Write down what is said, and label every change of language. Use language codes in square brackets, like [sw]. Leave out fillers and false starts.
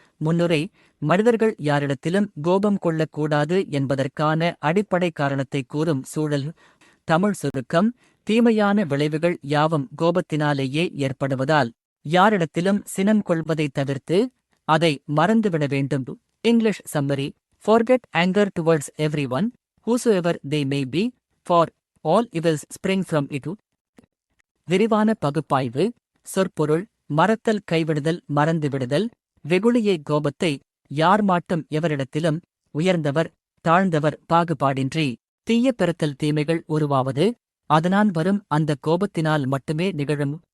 [ta] முன்னுரை மனிதர்கள் யாரிடத்திலும் கோபம் கொள்ளக்கூடாது என்பதற்கான அடிப்படை காரணத்தை கூறும் சூழல். தமிழ் சுருக்கம் தீமையான விளைவுகள் யாவும் கோபத்தினாலேயே ஏற்படுவதால் யாரிடத்திலும் சினம் கொள்வதை தவிர்த்து அதை மறந்துவிட வேண்டும். [en] English summary. Forget anger towards everyone, whosoever they may be, for all evils spring from it. [ta] விரிவான பகுப்பாய்வு. சொற்பொருள் மறத்தல், கைவிடுதல், மறந்துவிடுதல். வெகுளியை கோபத்தை யார் மாட்டும் எவரிடத்திலும் உயர்ந்தவர் தாழ்ந்தவர் பாகுபாடின்றி தீய பெறத்தல் தீமைகள் உருவாவது அதனால் வரும் அந்த கோபத்தினால் மட்டுமே நிகழும்.